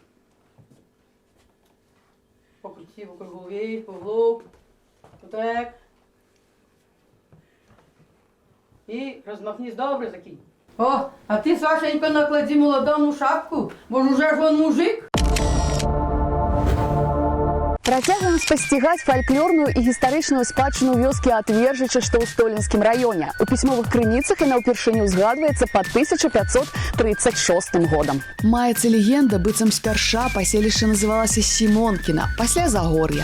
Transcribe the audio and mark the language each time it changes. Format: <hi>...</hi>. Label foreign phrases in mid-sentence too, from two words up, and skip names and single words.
<uk>Покрути вокруг голови, поглуб. Так. І розмахнись добре, закинь. О, а ти, Сашенько, наклади молодому шапку, бо ж уже ж он мужик.</uk> <be>Працягваем спасцігаць фальклорную і гістарычную спадчыну вёскі Атвержыча, што ў Столінскім раёне. У пісьмовых крыніцах яна ўпершыню згадваецца па 1536 годам. Маецца легенда, быццам спярша паселішча называлася Сімонкіна, пасля Загор'я.</be>